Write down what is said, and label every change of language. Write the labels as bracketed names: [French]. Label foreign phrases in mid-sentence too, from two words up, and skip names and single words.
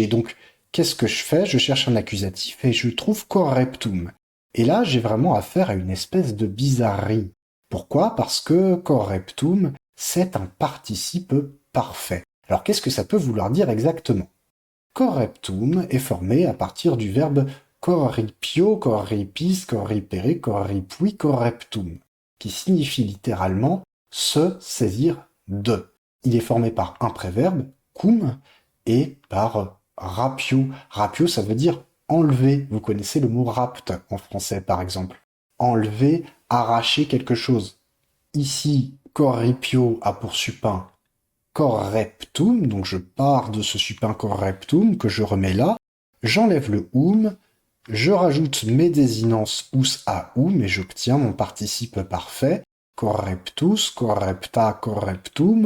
[French] Donc, qu'est-ce que je fais? Je cherche un accusatif et je trouve correptum. Et là, j'ai vraiment affaire à une espèce de bizarrerie. Pourquoi? Parce que correptum, c'est un participe parfait. Alors, qu'est-ce que ça peut vouloir dire exactement? Correptum est formé à partir du verbe [Latin] corripio, corripis, corripere, corripui, correptum, [French] qui signifie littéralement se saisir de. Il est formé par un préverbe, cum, et par rapio. Rapio, ça veut dire enlever. Vous connaissez le mot rapt en français, par exemple. Enlever, arracher quelque chose. Ici, corripio a pour supin correptum, donc je pars de ce supin correptum que je remets là, j'enlève le je rajoute mes désinences us à et j'obtiens mon participe parfait, [Latin] correptus, correpta, correptum.